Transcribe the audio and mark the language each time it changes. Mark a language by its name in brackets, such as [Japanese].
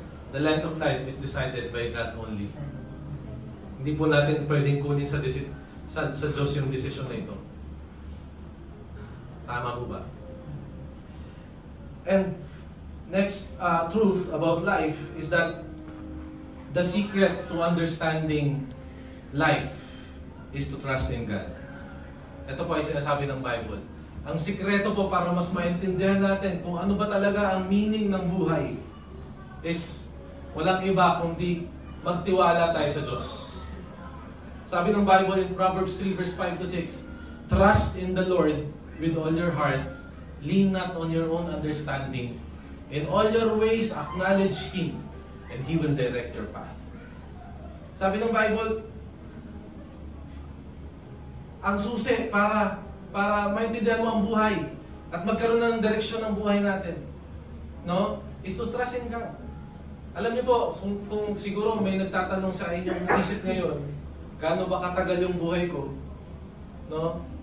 [English] The length of life is decided by God only. [Filipino] Hindi po natin pwedeng kunin sa Diyos yung desisyon na ito. Tama po ba? [English] And next truth about life is that the secret to understanding life is to trust in God. [Filipino] Ito po ay sinasabi ng Bible. Ang sikreto po para mas maintindihan natin kung ano ba talaga ang meaning ng buhay is walang iba kundi magtiwala tayo sa Diyos. Sabi ng [English] Bible in Proverbs 3 verse 5 to 6, trust in the Lord with all your heart, lean not on your own understanding. In all your ways, acknowledge Him, and He will direct your path. [Filipino] Sabi ng Bible, ang susi para maintindihan mo ang buhay at magkaroon ng direksyon ng buhay natin, no, [English] is to trust in God. [Filipino] Alam niyo po, kung siguro may nagtatanong sa inyong isip ngayon, gaano ba katagal yung buhay ko, no?